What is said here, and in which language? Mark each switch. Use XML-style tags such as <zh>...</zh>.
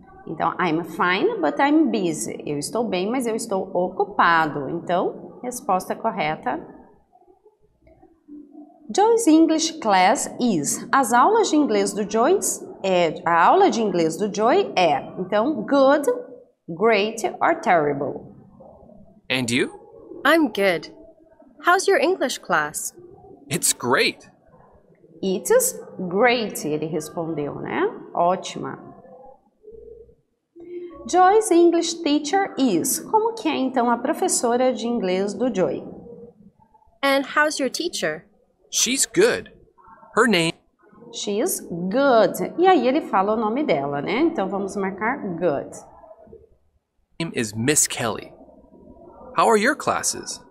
<en>Então, I'm fine, but I'm busy.</en> <pt>Eu estou bem, mas eu estou ocupado. Então, resposta correta.</pt> <en>Joy's English class is.</en> <pt>As aulas de inglês do Joy a aula de inglês do Joy é.</pt> <en>Então, good, great or terrible. And you? I'm good. How's your English class? It's great. It's great,</en> <pt>ele respondeu, né? Ótima.</pt> <en>Joy's English teacher is.</en> <pt>Como que é, então, a professora de inglês do Joy?</pt> <en>And how's your teacher? She's good. Her name... She's good.</en> <pt>E aí ele fala o nome dela, né? Então, vamos marcar good.</pt> <en>name is Miss Kelly. How are your classes?</en>